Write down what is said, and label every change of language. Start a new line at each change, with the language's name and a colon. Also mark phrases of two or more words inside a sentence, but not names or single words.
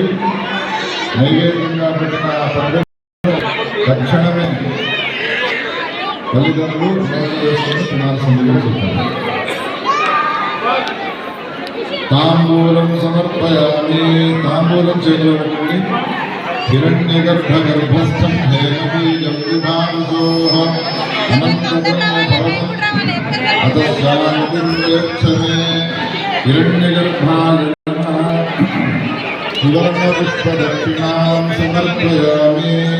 Telugu: నైవేద్యంగా పెట్టిన ఆ పండు తక్షణమే తల్లిదండ్రులు నోటు వేసుకుని తినాల్సిందిగా చెప్పారు.
Sanskrit: తాంబూలం సమర్పయామి
Telugu: తాంబూలం చేతిలో పెట్టండి.
Sanskrit: हिरण्यगर्भगर्भस्थं हेमबीजं विभावसोः अतः शान्तिं यच्छमे। हिरण्यगर्भाय सुवर्णपुष्पदक्षिणां समर्पयामि।